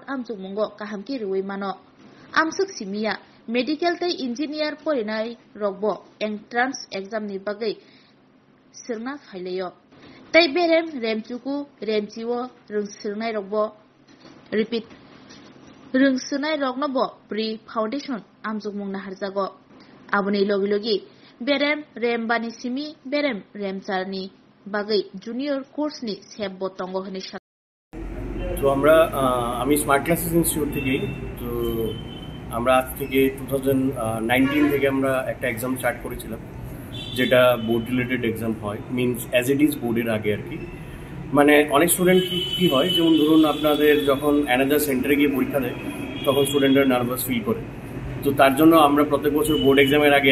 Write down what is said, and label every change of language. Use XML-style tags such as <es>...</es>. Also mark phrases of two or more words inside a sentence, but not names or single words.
<trp>amjugmungo kahamki ruwi mano amsuk simia medical tai engineer porinai rokbo</trp> <en>entrance exam</en> <trp>ni bagai sirna phaileyo Tai berem remchuku remchiwo rungsirnai rokbo repeat rungsirnai roknobo</trp> <en>pre foundation</en> <trp>amjugmung naharjago abuni logi logi berem rembani simi berem remcharni bagai</trp> <en>junior course</en> <trp>ni sebbo tongo hini</trp> <bn>তো আমরা আমি স্মার্ট ক্লাসেস ইনস্টিটিউট থেকে তো আমরা আজ থেকে 2019 থেকে আমরা একটা</bn> <en>exam start</en> <bn>করেছিলাম যেটা</bn> <en>board related exam</en> <bn>হয়</bn> <en>means as it is</en> <bn>বোর্ডের আগে আর কি মানে অনেক স্টুডেন্ট কি হয় যেমন ধরুন আপনাদের যখন</bn> <en>another centre</en> <bn>গিয়ে পরীক্ষা দেয় তখন স্টুডেন্টরা</bn> <en>nervous feel</en> <bn>করে তো তার জন্য আমরা প্রত্যেক বছর</bn> <en>board exam</en> <bn>আগে</bn>